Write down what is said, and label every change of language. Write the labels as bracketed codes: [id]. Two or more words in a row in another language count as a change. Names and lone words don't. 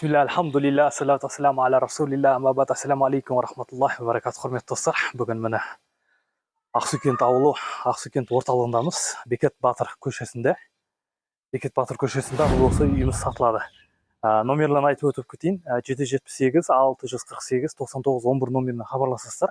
[ar] بسم الله الحمد لله الصلاة والسلام على رسول الله أما بعد السلام عليكم ورحمة الله وبركاته. [kk] Құрметті достар, бүгін міне Ақсүйкент ауылы, Ақсүйкент орталығындамыз. Бекет Батыр көшесінде. Бекет Батыр көшесінде бұл осы үйіміз сатылады. Номерлерін айтып өтіп кетейін. 778 648 99 11 номеріне хабарласасыздар.